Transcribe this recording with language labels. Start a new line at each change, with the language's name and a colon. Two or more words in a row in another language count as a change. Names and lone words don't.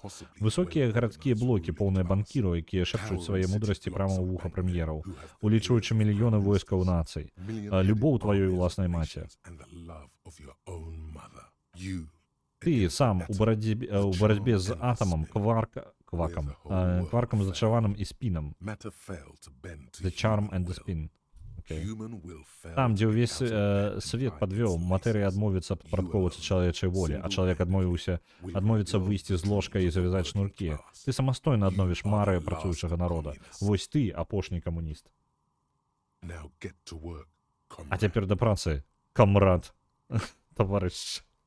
Belarusian: Высокія гарадскія блокі, поўныя банкіраў, якія шапчуць свае мудрасці прама ў вуха прэм'ераў, улічваючы мільёны войскаў нацый. Любоў тваёй уласнай маці. Ты сам у барацьбе з атамам, кваркам зачаваным і спінам.
English: The charm and the spin. Okay.
Belarusian: Там, дзе ўвесь свет падвёў, матэрыя адмовіцца падпарадкоўвацца чалавечай волі, а чалавек адмовіцца выйсці з ложка і завязаць шнуркі. Ты самастойна адновіш мары працуючага народа. Вось ты апошні камуніст. А цяпер да працы, камрад, таварыш.